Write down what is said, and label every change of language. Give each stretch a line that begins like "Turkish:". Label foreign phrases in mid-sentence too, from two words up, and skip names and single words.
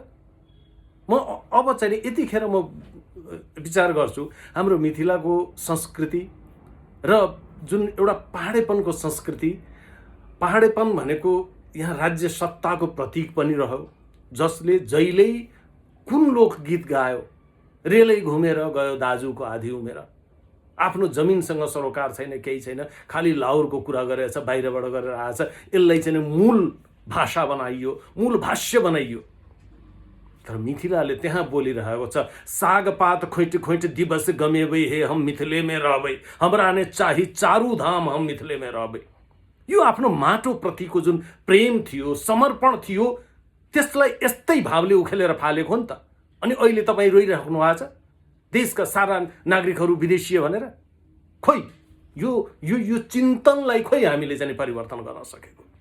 Nepali: म अब चाहिँ नि यतिखेर म विचार गर्छु, हाम्रो मिथिलाको संस्कृति र जुन एउटा पहाडेपनको संस्कृति, पहाडेपन भनेको यहाँ राज्य सत्ताको प्रतीक पनि रह्यो, जसले जहिल्यै कुन लोकगीत गायो, रेलै घुमेर गयो दाजुको आधी उमेर, आफ्नो जमिनसँग सरोकार छैन, केही छैन, खालि लाउरको कुरा गरेछ, बाहिरबाट गरेर आएछ, यसलाई चाहिँ मूल भाषा बनाइयो, मूल भाष्य बनाइयो। तर मिथिलाले त्यहाँ बोलिरहेको छ,
Maithili: सागपात खोइट खोइट दिवस गमेबै हे हम मिथिले में रहबै, हमरा ने चाही चारू धाम हम मिथिले में रहबै।
Nepali: यो आफ्नो माटो प्रतिको जुन प्रेम थियो, समर्पण थियो, त्यसलाई यस्तै भावले उखेलेर फालेको हो नि त। अनि अहिले तपाईँ रोइराख्नु भएको छ देशका सारा नागरिकहरू विदेशीय भनेर। खोइ यो यो यो चिन्तनलाई खोइ हामीले चाहिँ परिवर्तन गर्न सकेको।